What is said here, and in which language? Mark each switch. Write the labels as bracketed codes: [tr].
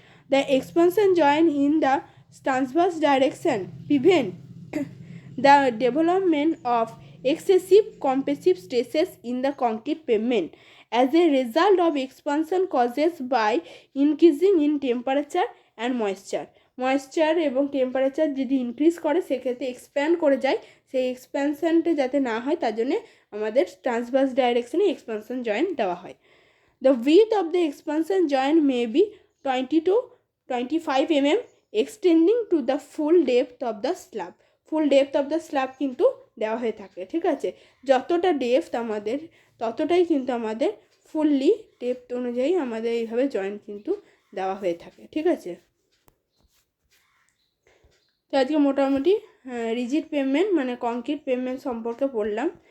[en] the expansion joint in the transverse direction prevent the development of excessive compressive stresses in the concrete pavement as a result of expansion causes by increasing in temperature and moisture [bn] এবং temperature যদি increase করে সেক্ষেত্রে expand করে যায়, সেই এক্সপ্যানশনটা যাতে না হয় তার জন্যে আমাদের ট্রান্সভার্স ডাইরেকশনে এক্সপানশন জয়েন্ট দেওয়া হয়। [en] The width of the expansion joint may be 20 to 25 mm extending to the full depth of the slab. [bn] Full depth of the slab কিন্তু দেওয়া হয়ে থাকে, ঠিক আছে। যতটা ডেপথ আমাদের ততটাই কিন্তু আমাদের ফুললি ডেপথ অনুযায়ী আমাদের এইভাবে জয়েন্ট কিন্তু দেওয়া হয়ে থাকে, ঠিক আছে। তো আজকে মোটামুটি রিজিড পেভমেন্ট মানে কংক্রিট পেভমেন্ট সম্পর্কে পড়লাম।